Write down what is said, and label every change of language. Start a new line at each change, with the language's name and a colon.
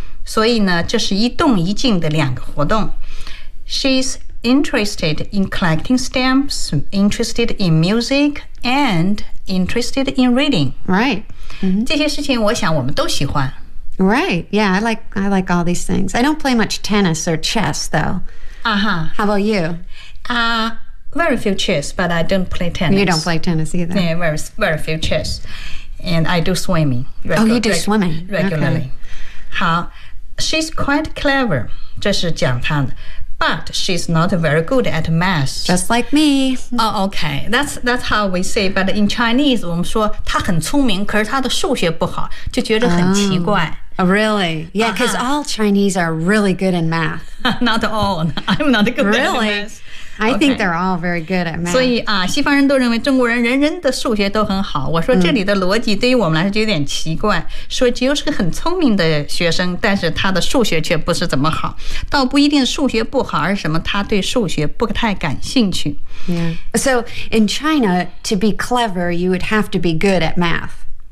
Chinese: 所以呢，这是一动一静的两个活动。
English: She's interested in collecting stamps, interested in music, and interested in reading. Right.、 Mm-hmm.
Chinese: 这些事情我想我们都喜欢。
English: Right. Yeah, I like all these things. I don't play much tennis or chess, though. Uh-huh. How about you? Very few chess, but I don't play tennis. You don't play tennis either. Yeah, very, very few chess. And I do swimming. You do swimming. Regularly.、 Okay. 好。She's quite clever.
Chinese: 这是讲她的。
English: But she's not very good at maths. Just like me. Oh, okay. That's how we say. But in Chinese,
Chinese: 我们说她很聪明，可是她的数学不好，就觉得很奇怪。
English: Oh, really? Yeah, because、uh-huh. all Chinese are really good in math. Not all. I'm not good、 really? at math. Really? I think they're all very good at math.
Chinese: 所以啊，西方人都认为中国人人人的数学都很好。我说这里的逻辑对于我们来说就有点奇怪。说只有是个很聪明的学生，但是他的数学却不是怎么好。倒不一定数学不好，而什么他对数学不太感兴趣。
English: Yeah. So in China, to be clever, you would have to be good at math.